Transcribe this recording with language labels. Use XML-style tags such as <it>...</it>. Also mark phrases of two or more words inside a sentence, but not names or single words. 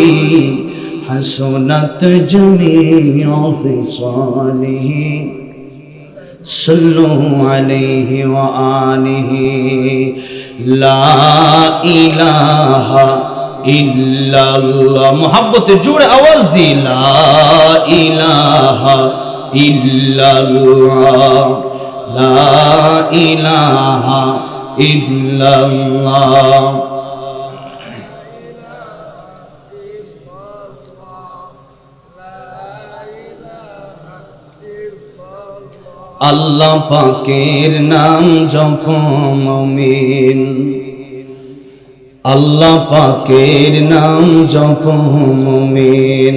<ar>حسنت جمیع خصالہ صلوا علیہ وآلہ لا الہ الا اللہ</ar> <ur>محبت جوڑ آواز دی</ur> <ar>لا الہ الا اللہ لا الہ الا اللہ</ar> <bn>আল্লাহ পাকের নাম জপো মুমিন আল্লাহ পাকের নাম জপো মুমিন</bn>